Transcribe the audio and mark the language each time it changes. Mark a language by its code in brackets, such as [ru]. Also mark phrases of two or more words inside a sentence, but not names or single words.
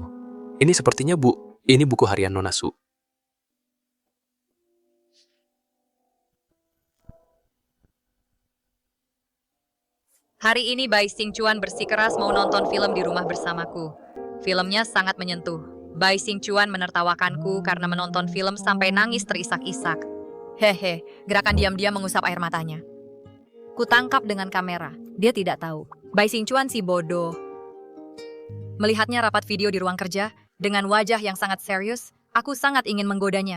[id] Ini sepertinya ini buku harian Nona Su. Hari ini Bai Xingchuan bersikeras mau nonton film di rumah bersamaku. Filmnya sangat menyentuh. Bai Xingchuan menertawakanku karena menonton film sampai nangis terisak-isak. Hehe, gerakan diam-diam mengusap air matanya. Kutangkap dengan kamera. Dia tidak tahu. Bai Xingchuan si bodoh. Melihatnya rapat video di ruang kerja, dengan wajah yang sangat serius, aku sangat ingin menggodanya.